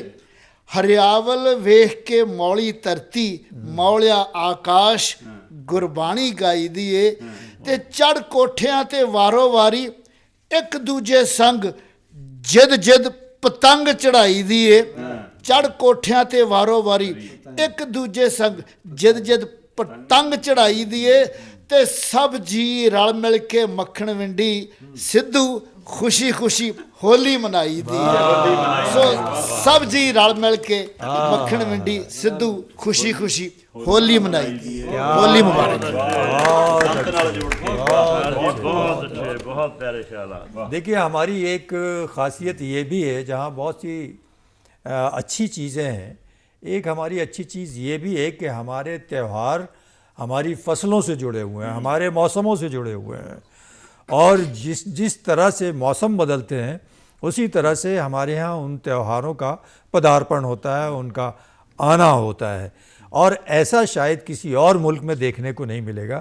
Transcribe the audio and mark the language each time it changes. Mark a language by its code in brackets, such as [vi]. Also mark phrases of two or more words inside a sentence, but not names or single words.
[pa] ਹਰਿਆਵਲ ਵੇਖ ਕੇ ਮੌਲੀ ਧਰਤੀ, ਮੌਲਿਆ ਆਕਾਸ਼ ਗੁਰਬਾਣੀ ਗਾਈ ਦੀ ਹੈ। ਤੇ ਚੜ੍ਹ ਕੋਠਿਆਂ ਤੇ ਵਾਰੋ ਵਾਰੀ ਇੱਕ ਦੂਜੇ ਸੰਗ ਜਿਦ ਜਿਦ ਪਤੰਗ ਚੜ੍ਹਾਈ ਦੀ ਹੈ। ਚੜ੍ਹ ਕੋਠਿਆਂ ਤੇ ਵਾਰੋ ਵਾਰੀ ਇੱਕ ਦੂਜੇ ਸੰਗ ਜਿਦ ਜਿਦ ਪਤੰਗ ਚੜ੍ਹਾਈ ਦੀ ਹੈ। ਤੇ ਸਭ ਜੀ ਰਲ ਮਿਲ ਕੇ ਮੱਖਣ ਵਿੰਡੀ ਸਿੱਧੂ ਖੁਸ਼ੀ ਖੁਸ਼ੀ ਹੋਲੀ ਮਨਾਈ ਦੀ ਸੋ ਸਭ ਜੀ ਰਲ ਮਿਲ ਕੇ ਮੱਖਣ ਵਿੰਡੀ ਸਿੱਧੂ ਖੁਸ਼ੀ ਖੁਸ਼ੀ ਹੋਲੀ ਮਨਾਈ ਦੀ ਹੋਲੀ ਮੁਬਾਰਕ [hi] संत नाल जोड़ के बहुत अच्छे बहुत प्यारे ख्याल। देखिए, हमारी एक खासियत ये भी है, जहाँ बहुत सी अच्छी चीज़ें हैं, एक हमारी अच्छी चीज़ ये भी है कि हमारे त्यौहार हमारी फसलों से जुड़े हुए हैं, हमारे मौसमों से जुड़े हुए हैं, और जिस तरह से मौसम बदलते हैं उसी तरह से हमारे यहाँ उन त्योहारों का पदार्पण होता है, उनका आना होता है, और ऐसा शायद किसी और मुल्क में देखने को नहीं मिलेगा।